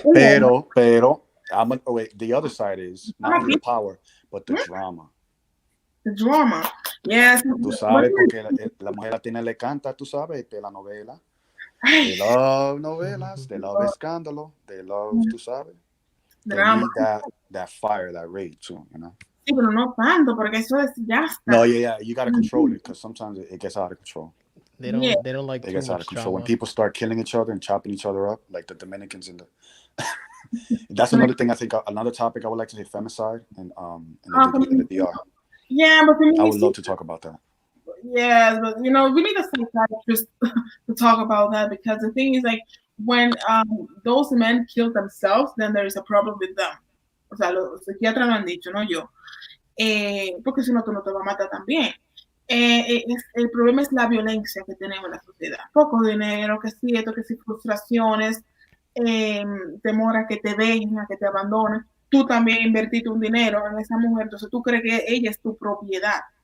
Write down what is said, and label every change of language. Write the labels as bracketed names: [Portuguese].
[English] Pero the other side is not only the power, but the drama. The drama, yes. [Spanish] Tú sabes, porque la mujer latina le canta, tú sabes, la novela. [English] They love novelas, they love escándalo, they love, [Spanish] tú sabes, [English] they Drama. need that fire, that rage too, you know. [Spanish] Sí, pero no tanto, porque eso es ya No, está. [English] yeah, you gotta control it because sometimes it gets out of control. Yeah. They don't like It too gets out of much control when drama. people start killing each other and chopping each other up, like the Dominicans in the. That's another thing I think. Another topic I would like to say: femicide and in the DR. Yeah, but I would love to talk about that. yes, but you know, we need a psychiatrist to talk about that because the thing is like when those men kill themselves, then there is a problem with them. [Spanish] O sea, los psiquiatras lo han dicho, no yo. Porque si no, tú no te vas a matar también. El problema es la violencia que tenemos en la sociedad. Poco dinero, que sí, esto, que sí, frustraciones, temor a que te dejen, a que te abandonen. Tú también invertiste un dinero en esa mujer, entonces tú crees que ella es tu propiedad.